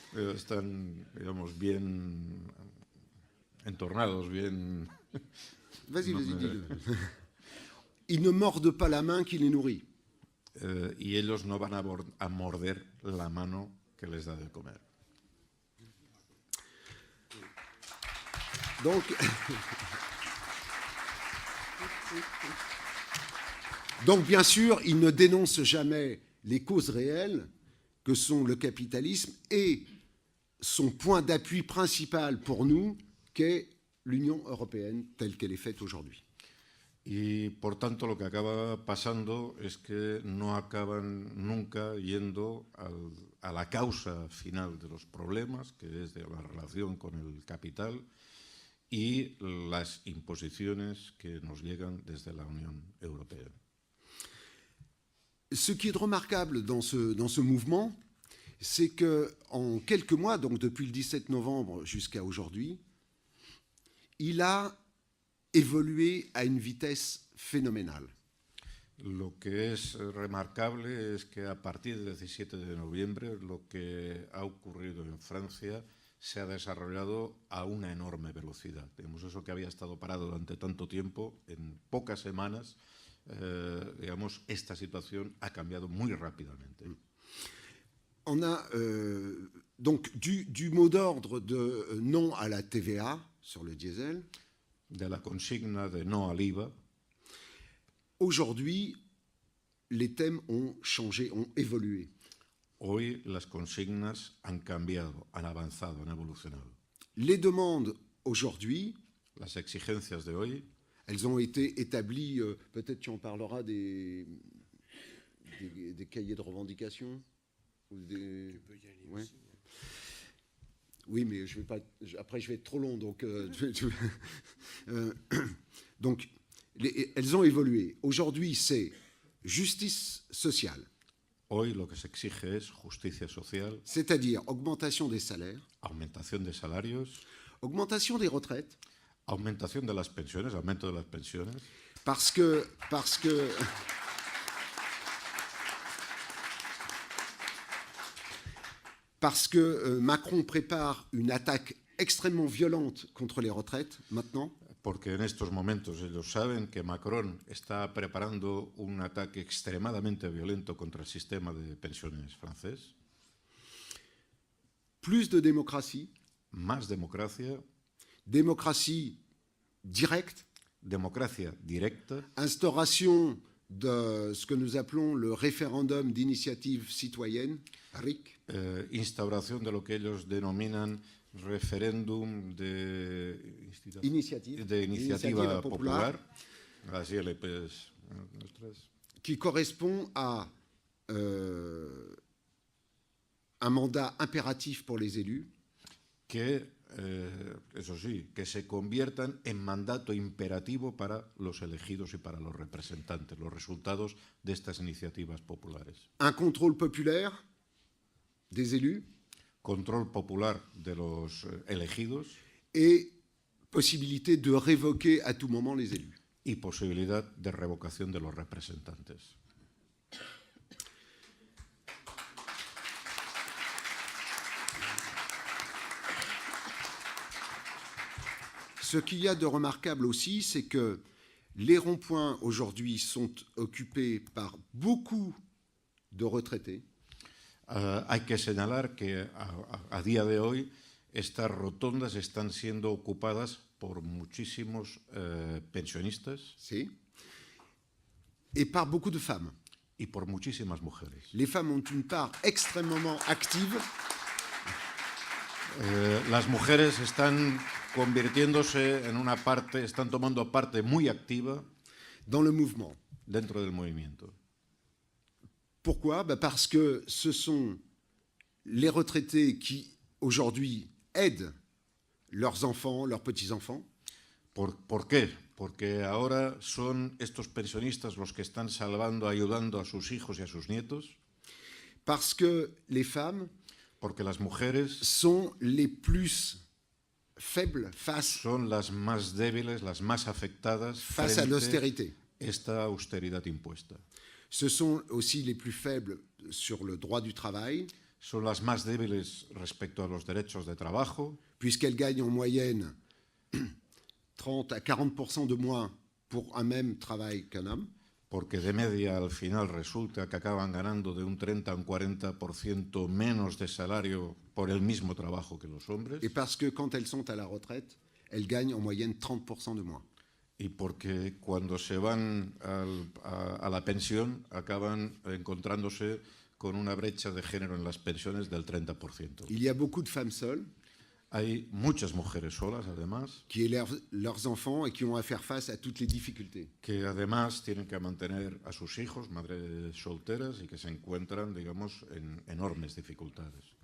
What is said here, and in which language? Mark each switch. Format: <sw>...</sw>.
<es>Están, digamos, bien entornados, bien...</es> <fr>Vas-y, dis-le. Ils ne mordent pas la main qui les nourrit.</fr> <es>Y ellos no van a morder la mano que les da de comer.</es> <fr>Donc, bien sûr, ils ne dénoncent jamais les causes réelles que sont le capitalisme et son point d'appui principal pour nous, qu'est l'Union européenne telle qu'elle est faite aujourd'hui.</fr> <es>Y por tanto lo que acaba pasando es que no acaban nunca yendo a la causa final de los problemas, que es de la relación con el capital y las imposiciones que nos llegan desde la Unión Europea.</es> <fr>Ce qui est remarquable dans ce mouvement, c'est qu'en quelques mois, donc depuis le 17 novembre jusqu'à aujourd'hui, il a évolué à une vitesse phénoménale.</fr> <es>Lo que es remarcable es que a partir del 17 de noviembre lo que ha ocurrido en Francia se ha desarrollado a una enorme velocidad. Digamos, eso que había estado parado durante tanto tiempo, en pocas semanas, digamos, esta situación ha cambiado muy rápidamente.</es> <fr>On a donc du mot d'ordre de non à la TVA sur le diesel.</fr> <es>De la consigna de no al IVA.</es> <fr>Aujourd'hui, les thèmes ont changé, ont évolué.</fr> <es>Hoy las consignas han cambiado, han avanzado, han evolucionado.</es> <fr>Les demandes aujourd'hui,</fr> <es>Las exigencias de hoy,</es> <fr>elles ont été établies, peut-être tu en parleras des cahiers de revendication ou des... Tu peux y aller Ouais. aussi. Oui, mais après je vais être trop long, donc, donc elles ont évolué. Aujourd'hui, c'est justice sociale,</fr> <es>Hoy lo que se exige es justicia social,</es> <fr>c'est-à-dire augmentation des salaires,</fr> <es>aumentación de salarios,</es> <fr>augmentation des retraites,</fr> <es>aumentación de las pensiones, aumento de las pensiones,</es> <fr>parce que Macron prépare une attaque extrêmement violente contre les retraites maintenant.</fr> <es>porque en estos momentos ellos saben que Macron está preparando un ataque extremadamente violento contra el sistema de pensiones francés.</es> <fr>Plus de démocratie,</fr> <es>Más democracia,</es> <fr>démocratie directe,</fr> <es>democracia directa,</es> <fr>instauration de ce que nous appelons le référendum d'initiative citoyenne, RIC,</fr> <es>instauración de lo que ellos denominan referéndum de iniciativa popular, así pues,</es> <fr>qui correspond à un mandat impératif pour les élus,</fr> <es>que, eso sí, que se conviertan en mandato imperativo para los elegidos y para los representantes, los resultados de estas iniciativas populares.</es> <fr>un contrôle populaire des élus</fr> <es>Control popular de los elegidos</es> <fr>et possibilité de révoquer à tout moment les élus.</fr> <es>y posibilidad de revocación de los representantes.</es> <fr>Ce qu'il y a de remarquable aussi, c'est que les ronds-points aujourd'hui sont occupés par beaucoup de retraités.</fr> <es>Hay que señalar que a día de hoy estas rotondas están siendo ocupadas por muchísimos pensionistas Sí.</es> <fr>Et par beaucoup de femmes.</fr> <es>y por muchísimas mujeres.</es> <fr>Les femmes ont une part extrêmement active</fr> <es>Las mujeres están convirtiéndose en una parte, están tomando parte muy activa</es> <fr>dans le mouvement.</fr> <es>dentro del movimiento.</es> <fr>Pourquoi ? Parce que ce sont les retraités qui, aujourd'hui, aident leurs enfants, leurs petits-enfants.</fr> <es>¿Por qué? Porque ahora son estos pensionistas los que están salvando, ayudando a sus hijos y a sus nietos.</es> <fr>Parce que les femmes</fr> <es>Porque las mujeres</es> <fr>sont les plus faibles face</fr> <es>son las más débiles, las más afectadas</es> <fr>à</fr> <es>frente</es> <fr>l'austérité.</fr> <es>a esta austeridad impuesta.</es> <fr>Ce sont aussi les plus faibles sur le droit du travail,</fr> <es>Son las más débiles respecto a los derechos de trabajo,</es> <fr>puisqu'elles gagnent en moyenne 30 à 40% de moins pour un même travail qu'un homme.</fr> <es>porque de media al final resulta que acaban ganando de un 30 a un 40% menos de salario por el mismo trabajo que los hombres.</es> <fr>Et parce que quand elles sont à la retraite, elles gagnent en moyenne 30% de moins.</fr> <es>Y porque cuando se van a la pensión acaban encontrándose con una brecha de género en las pensiones del 30%.</es> <fr>Il y a beaucoup de femmes seules</fr> <es>Hay muchas mujeres solas, además,</es> <fr>qui élèvent leurs enfants et qui ont à faire face à toutes les difficultés.</fr> <es>que además tienen que mantener a sus hijos, madres solteras, y que se encuentran, digamos, en enormes dificultades.</es>